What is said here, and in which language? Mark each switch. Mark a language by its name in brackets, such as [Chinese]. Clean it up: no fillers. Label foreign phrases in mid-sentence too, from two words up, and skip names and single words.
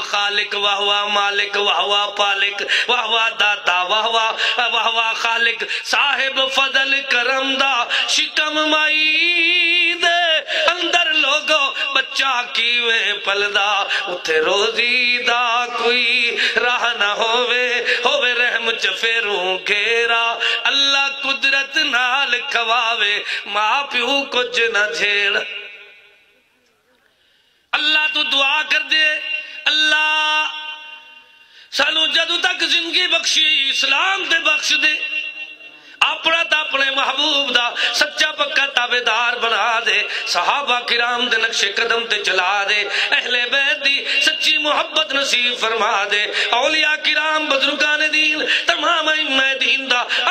[Punjabi] خالق واہ واہ مالک واہ واہ پالک واہ واہ داتا واہ واہ خالق، صاحب فضل کرم دا شکم مائی دے اندر لوگو بچہ کیویں پلدا، اتھے روزی دا کوئی راہ نہ ہووے رحم چ پھیروں گھیرا، اللہ قدرت نال کھواوے ماں پیو کچھ نہ جھیڑ۔ اللہ تو دعا کر دے، اللہ سانو جدو تک زندگی بخشی اسلام دے بخش دے، اپنا تا اپنے محبوب دا سچا پکا تابعدار بنا دے، صحابہ کرام دے نقش قدم تے چلا دے، اہل بیت دی سچی محبت نصیب فرما دے، اولیاء کرام بزرگان دین تمام ائمہ دین دا ادب